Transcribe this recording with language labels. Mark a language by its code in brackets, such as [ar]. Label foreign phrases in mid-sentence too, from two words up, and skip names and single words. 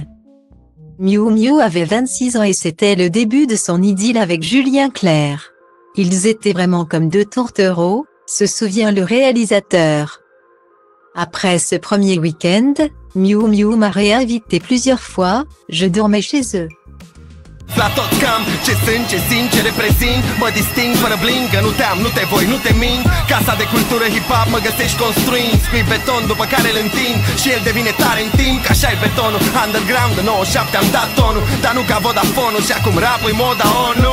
[fr] Miou Miou avait 26 ans et c'était le début de son idylle avec Julien Clerc. Ils étaient vraiment comme deux tourtereaux, se souvient le réalisateur. Après ce premier week-end, Miou Miou m'a réinvité plusieurs fois, je dormais chez eux. [ro] La tot cam, ce sunt, ce simt, ce reprezint. Mă disting fără bling, că nu te-am, nu te voi, nu te mint. Casa de cultură hip-hop mă găsești construind. Scui beton după care îl întind și el devine tare în timp. Că așa e betonul, underground de 97 am dat tonul. Dar nu ca Vodafone-ul și acum rap-ul moda ONU.